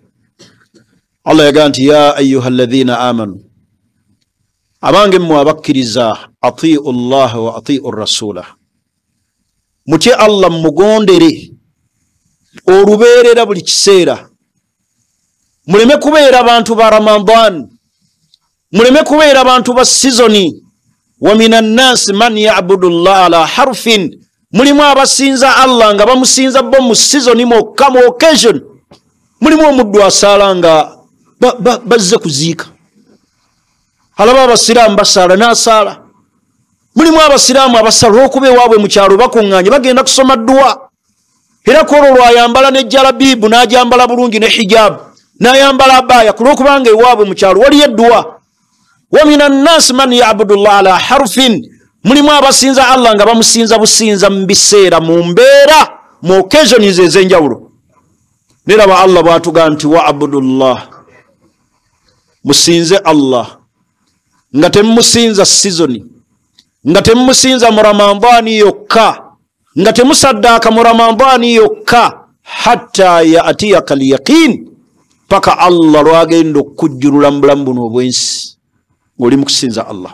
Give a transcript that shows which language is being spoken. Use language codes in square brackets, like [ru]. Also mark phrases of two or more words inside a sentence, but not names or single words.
[lg] Allah yagaa nti [ar] ya ayuha alladhina amanu, [lg] abange mmwe abakkiriza, [ar] atiu llaha wa atiu rasula, [lg] mutye Allah mugondere olubeerera buli kiseera. Muleme kubeera bantu ba Ramadan, muleme kubeera bantu ba sizoni. [ar] Wa minan nasi man ya'budu llaha ala harfin, [lg] mulimu abasinza Allah nga bamusinza bo mu sizoni mokka mu occasion. Mulimu omuddu asaala nga bazze kuziika, alaba abasiraamu basaala n'asaala. Mulimu abasiraamu abasala olw'okuba ewaabwe mu kyalo bakuŋŋaanye bagenda kusoma dduwa, era kwolwo lwayambala ne jalabibu n'ajambala bulungi ne hijaabu n'ayambala abaaya ku lw'okubanga ewaabwe mu kyalo waliyo edduwa. [ar] Wa minan nasi man ya'budu llaha ala harfin, [lg] mulimu abasinza Allah nga bamusinza businza mu biseera, mu mbeera, mu occasions ez'enjawulo. Neraba Allah bw'atugaa nti [ar] wa'budu llah, [lg] musinze Allah nga temumusinza sizoni, nga temumusinza mu Ramadani yokka, nga temusaddaaka mu Ramadani yokka, [ar] hatta ya'tiyaka al-yaqin, [lg] paka Allah lwagenda okujjulula mu bulamu buno obwensi ng'oli mu kusinza Allah.